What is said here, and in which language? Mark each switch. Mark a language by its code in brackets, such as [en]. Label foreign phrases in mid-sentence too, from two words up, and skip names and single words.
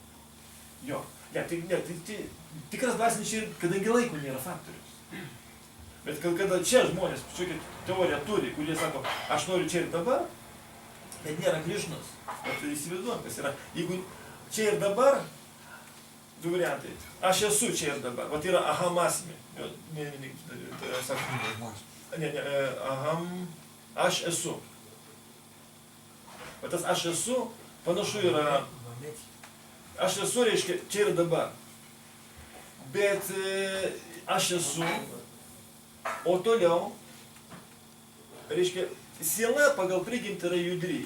[lt] Jo, tikras dvasinis čia ir, kadangi laiko nėra faktorius. Bet kada čia žmonės, kažkokią teoriją turi, kurie sako, aš noriu čia ir dabar, bet nėra Krišnos. Bet įsivaizduojam, kas yra. Jeigu čia ir dabar, du variantai. Aš esu čia ir dabar. Vat yra [sa] अहम् अस्मि. [lt] Aham, aš esu. Bet tas aš esu, panašu yra, aš esu reiškia čia ir dabar. Bet aš esu, o toliau, reiškia, siela pagal prigimtį yra judri.